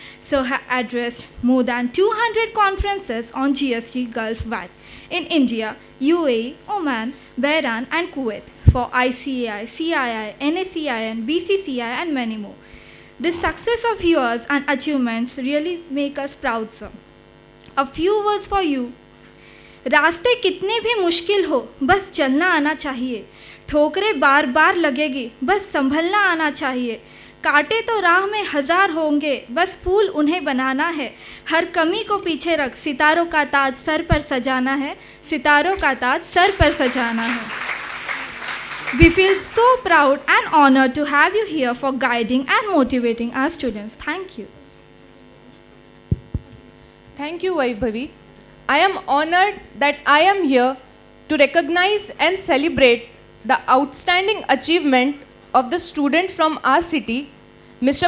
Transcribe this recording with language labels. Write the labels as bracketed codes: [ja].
[en] Sir has addressed more than 200 conferences on GST Gulf VAT in India, UAE, Oman, Bahrain, and Kuwait for ICAI, CII, NACIN, BCCI, and many more. The success of yours and achievements really make us proud, sir. A few words for you. [hi] रास्ते कितने भी मुश्किल हो बस चलना आना चाहिए, ठोकरें बार बार लगेगी बस संभलना आना चाहिए, कांटे तो राह में हजार होंगे बस फूल उन्हें बनाना है, हर कमी को पीछे रख सितारों का ताज सर पर सजाना है, सितारों का ताज सर पर सजाना है. [en] We feel so proud and honored to have you here for guiding and motivating our students. Thank you. Thank you, Vaibhavi. I am honored that I am here to recognize and celebrate the outstanding achievement of the student from our city, Mr.